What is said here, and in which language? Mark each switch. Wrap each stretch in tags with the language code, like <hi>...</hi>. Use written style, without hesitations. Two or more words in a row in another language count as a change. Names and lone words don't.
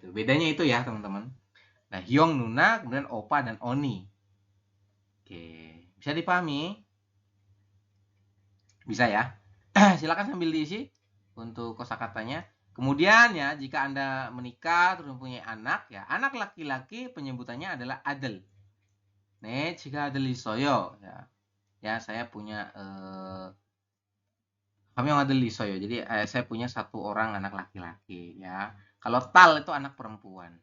<id>Bedanya itu ya, teman-teman. Nah,</id> <ko>형 누나,</ko> <id>kemudian opa dan oni. Oke, bisa dipahami? Bisa ya? Silakan sambil diisi untuk kosakatanya. Kemudian ya, jika Anda menikah terus mempunyai anak ya, anak laki-laki penyebutannya adalah adel.</id> <ko>네, 제가 아들이 있어요.</ko> <id>Ya, saya punya kami</id> <ko>a들이 있어요.</ko> <id>Jadi saya punya satu orang anak laki-laki ya. Kalau tal itu anak perempuan.</id>